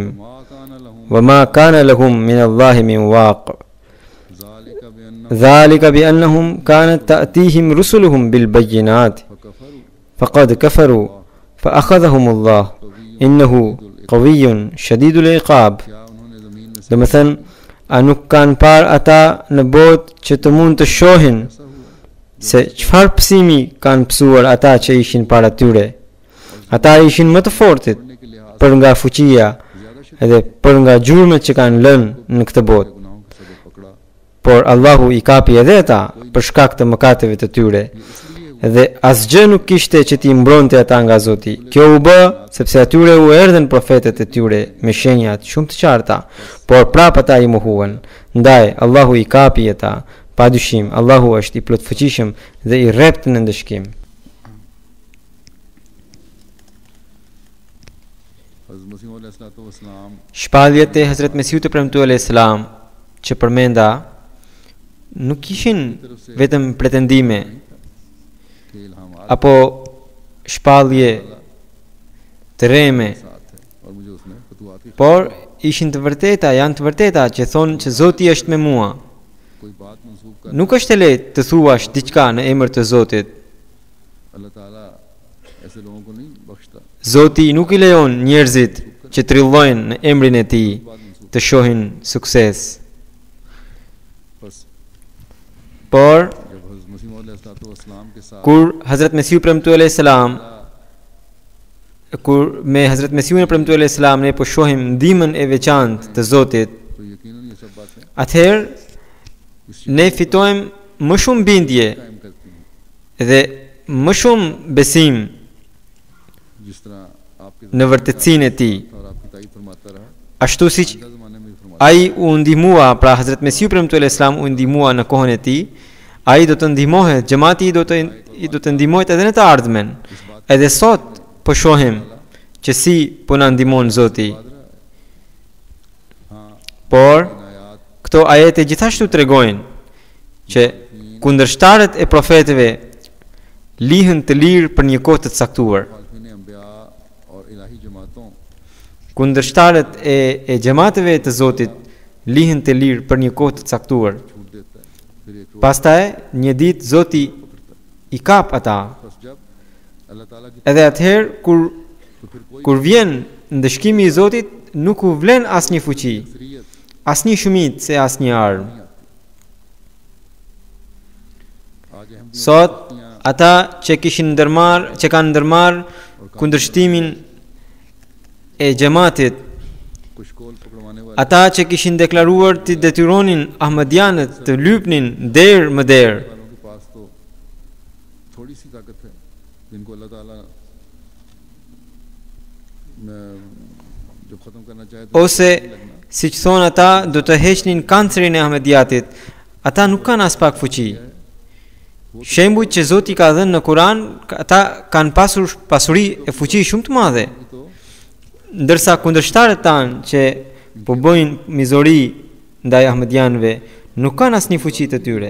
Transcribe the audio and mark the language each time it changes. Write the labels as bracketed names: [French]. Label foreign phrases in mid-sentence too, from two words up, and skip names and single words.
[Arabic] ما كان لهم و ما كان لهم من الله من واق." ذلك بأن ذلك بأنهم كانت تأتيهم رسلهم بالبينات فكفروا فقد كفروا فأخذهم الله إنه قوي شديد العقاب. [Urdu] کیا انہوں نے زمین میں سے [Albanian] Domethënë, a nuk kanë parë ata në botë që të mund të shohin [Urdu] ایسا ہوا [Albanian] se çfarë psimi kanë psuar ata që ishin para tyre. Ata ishin më të fortit [Urdu] پڑھنے کے لحاظ [Albanian] për nga fuqia [Urdu] زیادہ شریف [Albanian] edhe për nga gjurmët që kanë lënë në këtë botë. [Urdu] گناہوں کے سبب پکڑا [Albanian] Por Allahu i kapi edhe ata për shkak të mëkateve të tyre. Dhe asgjë nuk kishte që t'i mbronte ata nga Zoti. Kjo u bë sepse atyre u erdhen profetët e tyre me shenjat shumë të qarta, por prap ata i mohuan. Ndaj Allahu i kapi ata. Padyshim Allahu është i plotfuqishëm dhe i rrept në ndëshkim. [Urdu] حضرت مسیح علیہ السلام [Albanian] Shpalljet e Hazrat Mesihut e premtuar [Arabic] عليه السلام [Albanian] që përmenda nuk kishin vetëm pretendime [Urdu] کے الہامات [Albanian] apo shpallje të reme, [Urdu] ساتھ ہے اور مجھے اس نے فتوحات کی [Albanian] por ishin të vërteta, janë të vërteta që thonë që Zoti është me mua. [Urdu] کوئی بات منسوب کر [Albanian] Nuk është e lehtë të thuash diçka në emër të Zotit. [Urdu] اللہ تعالیٰ ایسے لوگوں کو نہیں بخشتا [Albanian] Zoti nuk i lejon njerëzit që trillojnë në emrin e Tij [Urdu] بات منسوب [Albanian] të shohin sukses. बस Por [Urdu] جب حضرت مسیح علیہ السلام کے ساتھ [Albanian] kur Hazrat Mesihu premtuar [Arabic] عليه السلام, [Albanian] kur me Hazrat Mesihun e premtuar [Arabic] عليه السلام [Albanian] ne po shohim ndihmën e veçantë të Zotit, [Urdu] تو یقیناً یہ سب باتیں [Albanian] atëherë ne fitojmë më shumë bindje [Urdu] قائم کرتی ہیں [Albanian] dhe më shumë besim [Urdu] جس طرح آپ کے [Albanian] në vërtetësinë e Tij. [Urdu] اور آپ کی تعریف فرماتا رہا [Albanian] Ashtu siç [Urdu] آئندہ زمانے میں بھی فرماتا [Albanian] ai u ndihmua, pra Hazrat Mesihu premtuar [Arabic] عليه السلام [Albanian] u ndihmua në kohën e Tij, ai do të ndihmohet, xhamati do të ndihmohet edhe në të ardhmen. Edhe sot po shohim që si po na ndihmon Zoti. हाँ Por [Urdu] ان آیات [Albanian] këto ajete gjithashtu tregojnë që kundërshtarët e profetëve lihen të lirë për një kohë të caktuar. [Urdu] خالفین انبیاء اور الٰہی جماعتوں [Albanian] Kundërshtarët e xhamateve të Zotit lihen të lirë për një kohë të caktuar. [Urdu] چھوٹ دیتا ہے پھر ایک روز [Albanian] Pastaj një ditë Zoti i kap ata. [Urdu] بس جب اللہ تعالیٰ کی [Albanian] Edhe atëherë [Urdu] تو پھر کوئی [Albanian] kur vjen ndëshkimi i Zotit nuk u vlen asnjë fuqi, शरीयत asnjë shumicë se asnjë armë. [Urdu] آج ہم [Albanian] Sot ata që kanë ndërmarr kundërshtimin e xhamatit, [Urdu] کشکول پکڑوانے والے [Albanian] ata që kishin deklaruar të detyronin Ahmadianët të lypnin der më der, [Urdu] والوں کے پاس تو تھوڑی سی طاقت ہے جن کو اللہ تعالیٰ جو ختم کرنا چاہے تو [Albanian] ose siç thon ata do të heqnin kancerin e Ahmadiatit, ata nuk kanë as pak fuqi. Shembujt që Zoti ka dhënë në Kur'an, ata kanë pasur pasuri e fuqi shumë të madhe. तो ndërsa kundërshtarët tanë që po bëjnë mizori ndaj ahmedianëve nuk kanë asnjë fuqi të tyre.